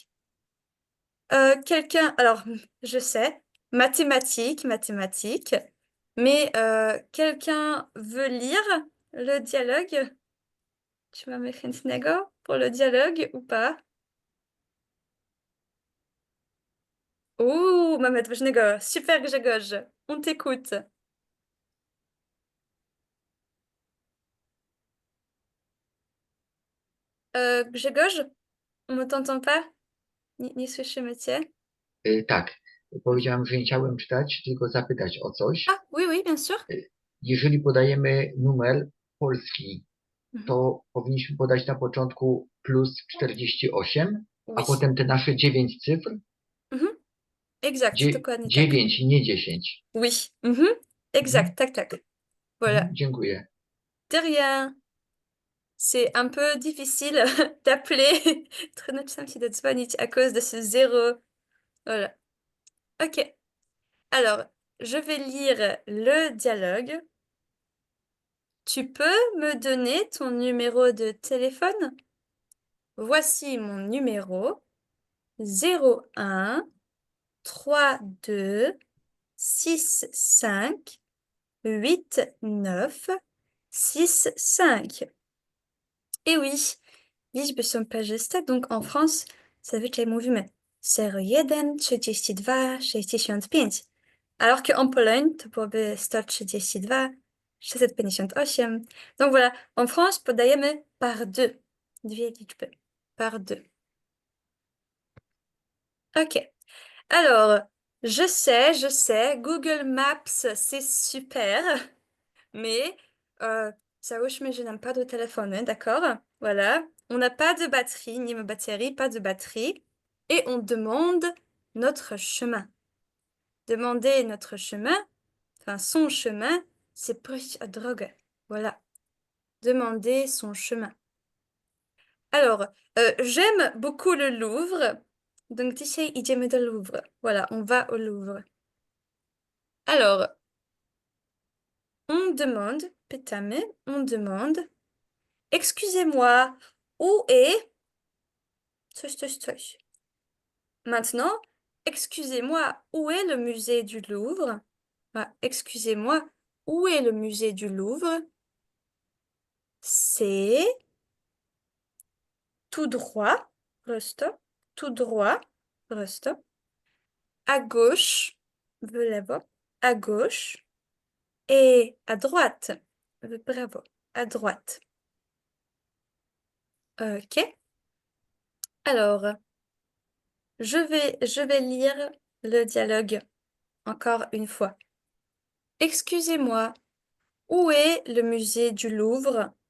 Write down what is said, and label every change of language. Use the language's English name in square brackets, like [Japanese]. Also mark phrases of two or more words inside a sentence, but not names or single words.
[French] Quelqu'un, alors je sais, mathématiques, mais quelqu'un veut lire le dialogue? Tu m'as mis chętnego pour le dialogue ou pas? [Polish] Ouh, Mamet ważnego. [French] Super Grzegorz, on t'écoute. Grzegorz, on ne t'entend pas? [Polish] Nie słyszymy cię. Tak, powiedziałem, że nie chciałem czytać, tylko zapytać o coś. [French] Ah, oui, oui, bien sûr. [Polish] Jeżeli podajemy numer polski, Mhm. to powinniśmy podać na początku plus 48, a [French] Oui. [Polish] potem te nasze 9 cyfr. Exact, dokładnie tak. 9, nie 10. [French] Oui, exact, [Polish] tak, tak. [French] Voilà. [Polish] Dziękuję. [French] De rien. C'est un peu difficile d'appeler. [Polish] Trudno czasami się dodzwonić [French] à cause de ce zéro. Voilà. Ok. Alors, je vais lire le dialogue. tu peux me donner ton numéro de téléphone? Voici mon numéro 01 32 65 89 65. Et oui, [Polish] liczby są parzyste, [French] donc en France, [Polish] zazwyczaj mówimy 01 32 65. [French] Alors qu'en Pologne, [Polish] to byłoby 132 658. [French] Donc voilà, en France, podajemy par deux. [Polish] Dwie liczby. [French] Par deux. Ok. Alors, je sais, Google Maps, c'est super, mais załóżmy, je n'aime pas de téléphone, hein, d'accord? Voilà. On n'a pas de batterie, ni de batterie, pas de batterie. Et on demande notre chemin. Demander notre chemin, enfin son chemin, c'est [Polish] prosić o drogę. [French] Voilà. Demander son chemin. Alors, j'aime beaucoup le Louvre, donc [Polish] dzisiaj idziemy do Louvre. [French] Voilà, on va au Louvre. Alors, on demande, pytamy, on demande, excusez-moi, où est [Polish] coś, coś, coś. [French] Maintenant, excusez-moi, où est le musée du Louvre? Ah, excusez-moi, où est le musée du Louvre? C'est tout droit, prosto, tout droit, prosto. À gauche, [Polish] w lewo, [French] à gauche. Et à droite, [Polish] w prawo, [French] à droite. Ok. Alors, je vais lire le dialogue encore une fois. Excusez-moi, où est le musée du Louvre?